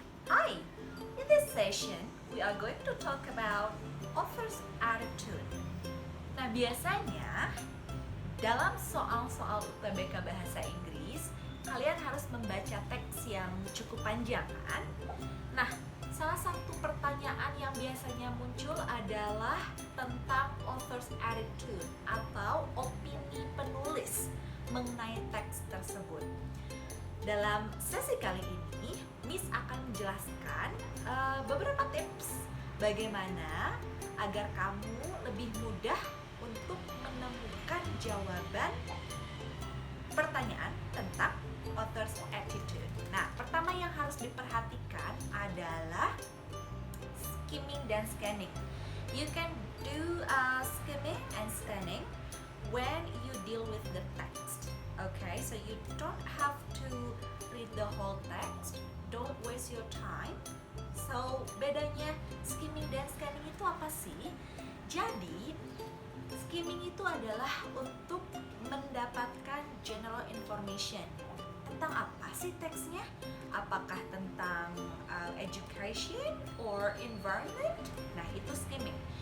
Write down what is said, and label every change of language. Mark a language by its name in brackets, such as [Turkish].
[English] Hi, in this session we are going to talk about author's attitude. [Indonesian] Nah, biasanya dalam soal-soal UTBK Bahasa Inggris, kalian harus membaca teks yang cukup panjang, kan? Nah, salah satu pertanyaan yang biasanya muncul adalah tentang author's attitude atau opini penulis mengenai teks tersebut. Dalam sesi kali ini, Miss akan menjelaskan beberapa tips bagaimana agar kamu lebih mudah untuk menemukan jawaban pertanyaan tentang author's attitude. Nah, pertama yang harus diperhatikan adalah skimming dan scanning. [English] You can do skimming and scanning when you deal with the text. Okay, so you don't have to read the whole text. Don't waste your time. [Indonesian] So, bedanya skimming dan scanning itu apa sih? Jadi, skimming itu adalah untuk mendapatkan general information tentang apa sih teksnya? Apakah tentang education or environment? Nah, itu skimming.